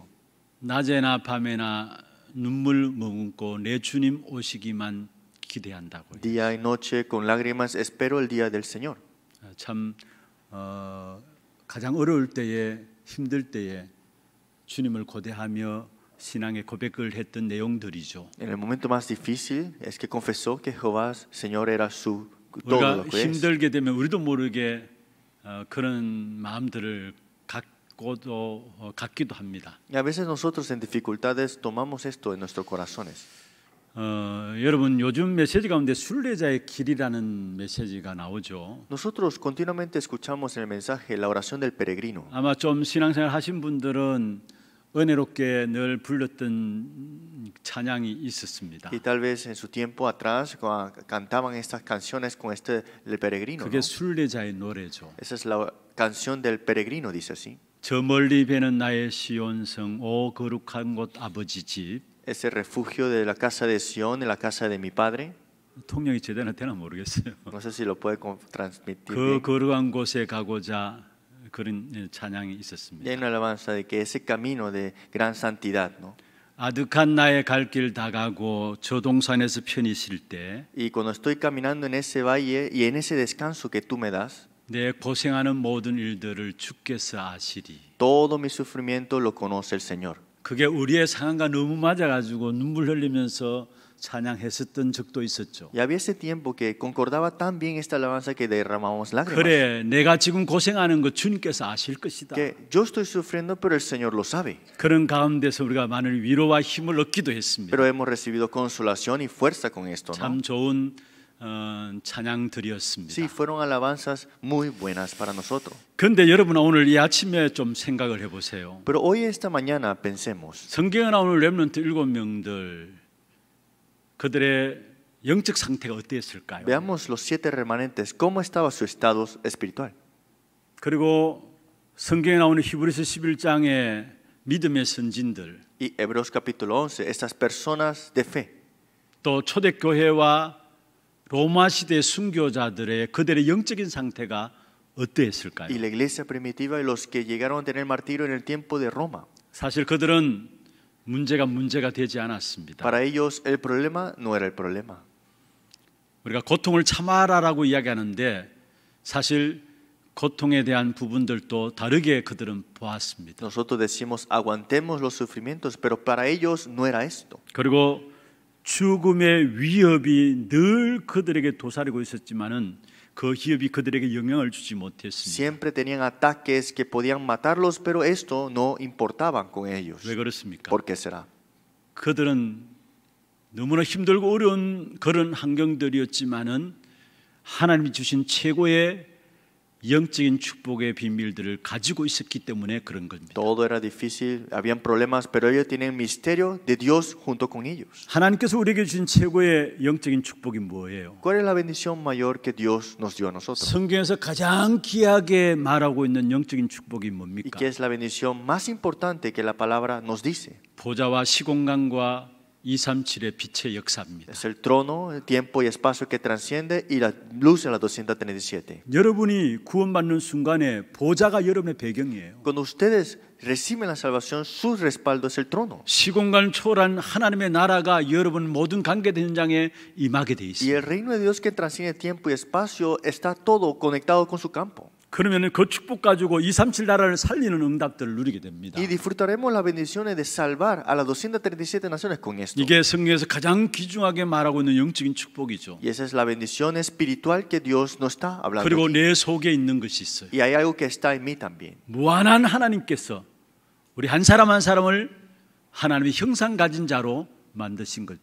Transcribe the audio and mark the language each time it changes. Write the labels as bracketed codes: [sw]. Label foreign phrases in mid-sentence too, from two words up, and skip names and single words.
[ko] 낮에나 밤에나 눈물 머금고 내 주님 오시기만 기대한다고요. [es] Día y noche con lágrimas espero el día del Señor. [ko] 참 가장 어려울 때에 힘들 때에 주님을 고대하며 신앙의 고백을 했던 내용들이죠. [es] En el momento más difícil es que confesó que Jehová, Señor, era su todo [ko] 우리가 [es] lo que es. [ko] 힘들게 되면 우리도 모르게 그런 마음들을 갖기도 합니다. [es] Y a veces nosotros en dificultades tomamos esto en nuestros corazones. [ko] 여러분 요즘 메시지 가운데 순례자의 길이라는 메시지가 나오죠. [es] Nosotros continuamente escuchamos en el mensaje la oración del peregrino. [ko] 아마 좀 신앙생활 하신 분들은 은혜롭게 늘 불렀던 찬양이 있었습니다. [es] Y tal vez en su tiempo atrás cantaban estas canciones con el peregrino. [ko] 그게 [es] ¿No? [ko] 순례자의 노래죠. [es] Esa es la canción del peregrino, dice así. [ko] 저 멀리 배는 나의 시온성 오 거룩한 곳 아버지 집. [es] Ese refugio de la casa de Sión, en la casa de mi padre. [ko] 통역이 제대로 되나 모르겠어요. [es] No sé si lo puede transmitir [ko] 그 [es] bien. [ko] 거룩한 곳에 가고자 그런 찬양이 [es] Y [ko] 있었습니다. [es] hay una alabanza de que ese camino de gran santidad, ¿no? [ko] 아득한 나의 갈 길 다가고 저 동산에서 편히 쉴 때 [es] Y cuando estoy caminando en ese valle y en ese descanso que tú me das, [ko] 내 고생하는 모든 일들을 주께서 아시리. [es] todo mi sufrimiento lo conoce el Señor. [ko] 그게 우리의 상황과 너무 맞아가지고 눈물 흘리면서 찬양했었던 적도 있었죠. [es] Y había ese tiempo que concordaba tan bien esta alabanza que derramamos lágrimas. [ko] 그래, 내가 지금 고생하는 거 주님께서 아실 것이다. [es] Que yo estoy sufriendo, pero el Señor lo sabe. [ko] 그런 가운데서 우리가 많은 위로와 힘을 얻기도 했습니다. [es] Pero hemos recibido consolación y fuerza con esto, ¿no? [ko] 참 좋은 찬양들이었습니다. [es] Sí, fueron alabanzas muy buenas para nosotros. [ko] 그런데 여러분 오늘 이 아침에 좀 생각을 해보세요. [es] Pero hoy esta mañana pensemos. [ko] 성경에 나오는 렘넌트 7명들 그들의 영적 상태가 어땠을까요? [es] Veamos los 7 remanentes, cómo estaba su estado espiritual. [ko] 그리고 성경에 나오는 히브리서 11장의 믿음의 선진들 [es] Y Hebreos capítulo 11, estas personas de fe. [ko] 또 초대교회와 로마 시대 순교자들의 그들의 영적인 상태가 어떠했을까요? [es] Y la iglesia primitiva y los que llegaron a tener martirio en el tiempo de Roma. [ko] 사실 그들은 문제가 되지 않았습니다. [es] Para ellos el problema no era el problema. [ko] 우리가 고통을 참아라라고 이야기하는데 사실 고통에 대한 부분들도 다르게 그들은 보았습니다. [es] Nosotros decimos aguantemos los sufrimientos, pero para ellos no era esto. [ko] 그리고 죽음의 위협이 늘 그들에게 도사리고 있었지만은 그 위협이 그들에게 영향을 주지 못했습니다. [es] Siempre tenían ataques que podían matarlos, pero esto no importaba con ellos. [ko] 왜 그렇습니까? [es] ¿Por qué será? [ko] 그들은 너무나 힘들고 어려운 그런 환경들이었지만은 하나님이 주신 최고의 영적인 축복의 비밀들을 가지고 있었기 때문에 그런 겁니다. [es] Todo era difícil, habían problemas, pero ellos tienen el misterio de Dios junto con ellos. [ko] 하나님께서 우리에게 주신 최고의 영적인 축복이 뭐예요? [es] ¿Cuál es la bendición mayor que Dios nos dio a nosotros? [ko] 성경에서 가장 귀하게 말하고 있는 영적인 축복이 [es] ¿Y [ko] 뭡니까? [es] qué es la bendición más importante que la palabra nos dice? [ko] 보좌와 시공간과 237의 빛의 역사입니다. [es] Es el trono, el tiempo y espacio que transciende y la luz de la 237. [ko] 여러분이 구원받는 순간에 보좌가 여러분의 배경이에요. [es] Cuando ustedes reciben la salvación, su respaldo es el trono. [ko] 시공간을 초월한 하나님의 나라가 여러분 모든 관계된 현장에 임하게 돼 [es] Y [ko] 있어요. [es] el reino de Dios que transciende tiempo y espacio está todo conectado con su campo. [ko] 그러면 그 축복 가지고 237 나라를 살리는 응답들을 누리게 됩니다. [es] Y disfrutaremos las bendiciones de salvar a las 237 naciones con esto. [ko] 이게 성경에서 가장 귀중하게 말하고 있는 영적인 축복이죠. [es] Y esa es la bendición espiritual que Dios nos está hablando. [ko] 그리고 [es] aquí. [ko] 내 속에 있는 것이 있어요. [es] Y hay algo que está en mí también. [ko] 무한한 하나님께서 우리 한 사람 한 사람을 하나님의 형상 가진 자로 만드신 거죠.